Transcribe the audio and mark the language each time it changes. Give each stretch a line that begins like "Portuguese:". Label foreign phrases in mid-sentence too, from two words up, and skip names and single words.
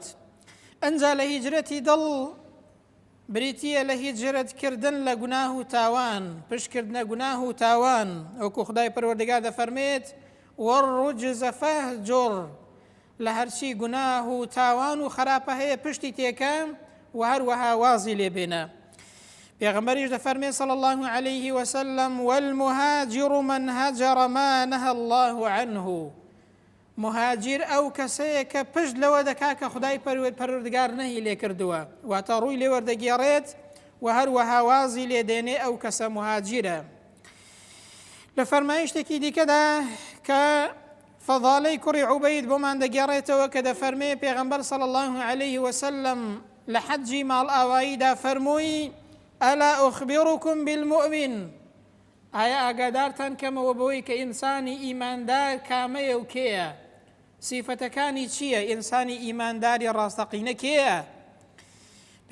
Central Kurdish: ئەنجا لە هیجرەتی دڵ بریتیە لە هیجرەتکردن لە گوناه و تاوان، پشتکردنە گوناه و تاوان، وەکو خودای پەروەردگار دەفەرمێت
Arabic: وەڕوجز فەهجوڕ،
Central Kurdish: لە هەرچی گوناه و تاوان و خراپە هەیە پشتی تێکە و هەروەها وازی لێبێنە. پێغەمبەریش دەفەرمێت
Arabic: صلی الله عليه وسلم والمهاجر من هجر ما نهى الله عنه،
Central Kurdish: مهاجر ئەو کەسەیە کە پشت لەوە دەکا کە خودای پەروەردگار نەهی لێ کردووە، واتە ڕووی لێ وەردەگێڕێت و هەروەها وازی لێدێنێ، ئەو کەسە مهاجرە. لە فەرمایشتێکی دیکەدا کە فەضالەی کوڕی عوبەید بۆمان دەگێڕێتەوە کە دەفەرمێ پێغەمبەر
Arabic: صلی الله عليه وسلم
Central Kurdish: لە حەجی ماڵ ئاواییدا فەرمووی
Arabic: ئەلا ئوخبیڕکم بالمؤمن،
Central Kurdish: ئایا ئاگادارتان کەمەوە بەوەی کە ئینسانی ئیماندار کامەیە و کێیە، سیفەتەکانی چییە، ئینسانی ئیمانداری ڕاستەقینە کێیە؟